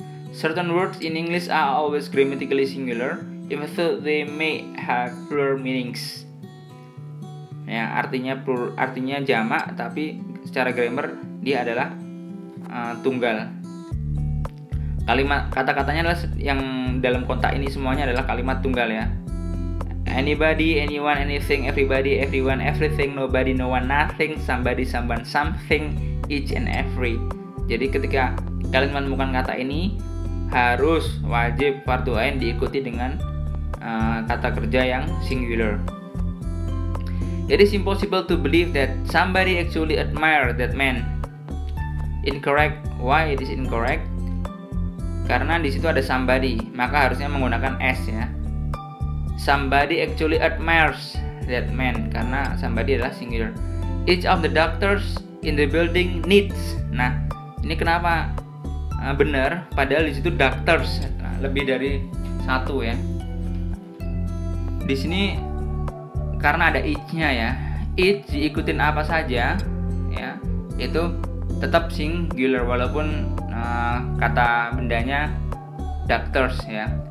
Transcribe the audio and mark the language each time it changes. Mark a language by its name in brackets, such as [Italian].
[English] Certain words in English are always grammatically singular, even though they may have plural meanings. [Indonesian] Ya, artinya jamak, tapi secara grammar dia adalah tunggal. Kalimat kata-katanya adalah yang dalam kotak ini semuanya adalah kalimat tunggal ya. [English] Anybody, anyone, anything, everybody, everyone, everything, nobody, no one, nothing, somebody, someone, something, each and every. [Indonesian] Jadi ketika kalian menemukan kata ini harus wajib fardu ain diikuti dengan kata kerja yang singular. [English] It is impossible to believe that somebody actually admire that man. Incorrect. Why it is incorrect? [Indonesian] Karena di situ ada somebody, maka harusnya menggunakan s ya. [English] Somebody actually admires that man, karena somebody adalah singular. Each of the doctors in the building needs. [Indonesian] Nah, ini kenapa benar? Padahal di situ doctors, lebih dari satu ya. Di sini karena ada each-nya ya. Each diikutin apa saja ya, itu tetap singular walaupun kata bendanya doctors ya.